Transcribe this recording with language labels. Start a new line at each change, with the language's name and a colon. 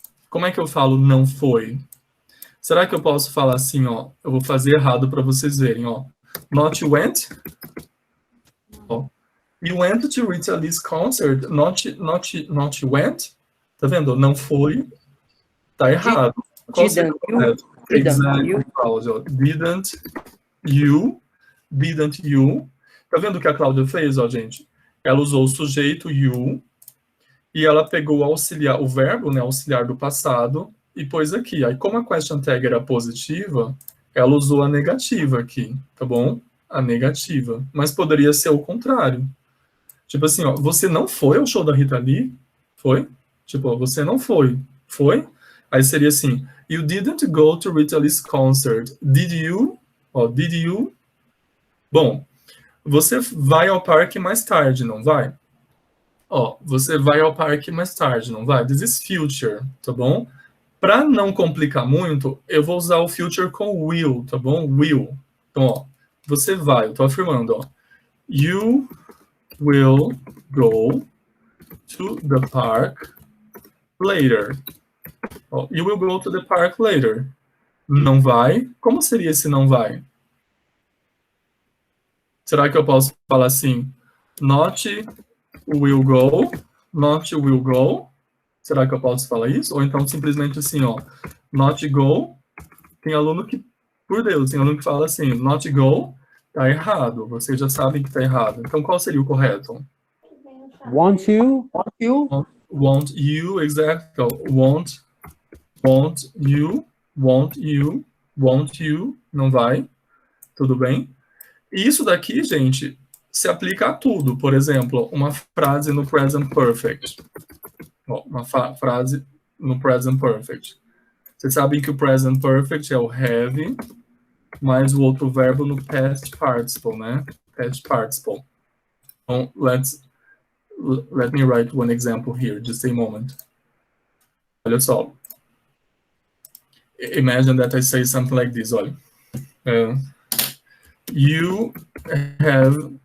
Portuguese: Como é que eu falo não foi? Será que eu posso falar assim, ó? Eu vou fazer errado para vocês verem, ó.
English: Not went. Ó. You went to Rita Lee's concert. Not went.
Portuguese: Tá vendo? Não foi. Tá errado. Qual seria o correto?
English: Exactly, Cláudia. Didn't you.
Portuguese: Tá vendo o que a Cláudia fez, ó, gente? Ela usou o sujeito you e ela pegou o auxiliar, o verbo, né, auxiliar do passado e pôs aqui. Aí, como a question tag era positiva, ela usou a negativa aqui, tá bom? A negativa. Mas poderia ser o contrário. Tipo assim, ó, você não foi ao show da Rita Lee? Foi? Tipo, ó, você não foi. Foi? Aí seria assim,
English: you didn't go to Rita Lee's concert. Did you? Ó, did you?
Portuguese: Bom, você vai ao parque mais tarde, não vai? Ó, você vai ao parque mais tarde, não vai?
English: This is future,
Portuguese: tá bom? Para não complicar muito, eu vou usar o future com will, tá bom? Will. Então, ó, você vai, eu tô afirmando, ó.
English: You will go to the park later. Ó, you will go to the park later.
Portuguese: Não vai? Como seria esse não vai? Será que eu posso falar assim?
English: Not will go, not will go.
Portuguese: Será que eu posso falar isso? Ou então simplesmente assim, ó,
English: not go.
Portuguese: Tem aluno que, por Deus, tem aluno que fala assim,
English: not go,
Portuguese: tá errado. Vocês já sabem que tá errado. Então qual seria o correto?
English: Want you? Want you? Want you, exactly. Want you, want you, want you.
Portuguese: Não vai? Tudo bem? E isso daqui, gente, se aplica a tudo. Por exemplo, uma frase no present perfect. Uma frase no present perfect. Vocês sabem que o present perfect é o have, mais o outro verbo no past participle, né? Past participle.
English: Então, let me write one example here, just a moment.
Portuguese: Olha só.
English: Imagine that I say something like this,
Portuguese: olha.
English: You have...